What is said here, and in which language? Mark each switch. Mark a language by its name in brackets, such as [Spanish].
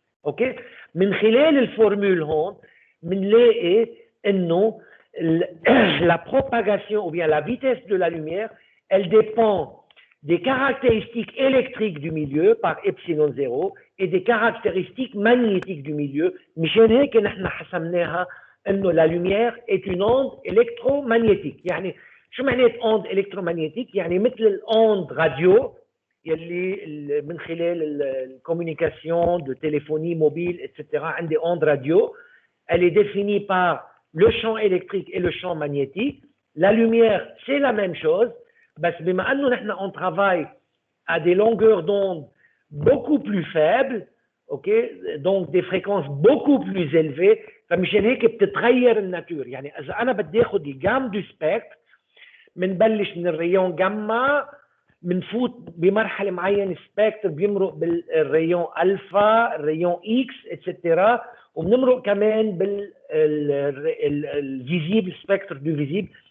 [French] OK؟ [Arabic] من خلال الفورمول هون بنلاقي إنه [French] la propagation, ou bien la vitesse de la lumière, elle dépend des caractéristiques électriques du milieu par epsilon 0 et des caractéristiques magnétiques du milieu. [Arabic] مشان هيك نحن حسمناها انه [French] la lumière est une onde électromagnétique. [Arabic] يعني شو معنات onde électromagnétique؟ يعني مثل الأوند راديو يلي من خلال الكوميونيكاسيون [French] de téléphonie mobile etc. [Arabic] عندي [French] onde radio. Elle est définie par le champ électrique et le champ magnétique. La lumière, c'est la même chose. [Arabic] بس بما انه نحن [French] on travaille à des longueurs d'onde beaucoup plus faibles, ok, donc des fréquences beaucoup plus élevées, [Arabic] فمشان هيك بتتغير الناتور. يعني اذا انا بدي اخذ الجام دو سبيكتر، بنبلش من الريون جاما، بنفوت بمرحله معينه سبيكتر بيمرق بالريون الفا، الريون اكس اتسترا، وبنمرق كمان بالفيزيبل سبيكتر دو فيزيبل.